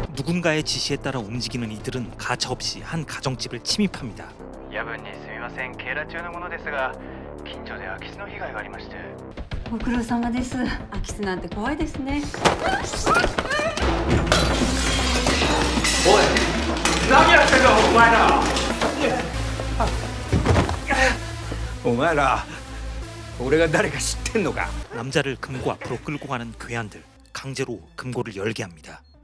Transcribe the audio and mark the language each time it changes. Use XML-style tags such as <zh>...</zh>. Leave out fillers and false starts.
<ko>누군가의 지시에 따라 움직이는 이들은 가차없이 한 가정집을 침입합니다.</ko> <ja>夜分にすみません警ら中のものですが近所で空き巣の被害がありましてご苦労様です空き巣なんて怖いですねおい何やってんだお前らお前ら俺が誰か知ってんのか</ja> <ko>남자를 금고 앞으로 끌고 가는 괴한들, 강제로 금고를 열게 합니다.</ko>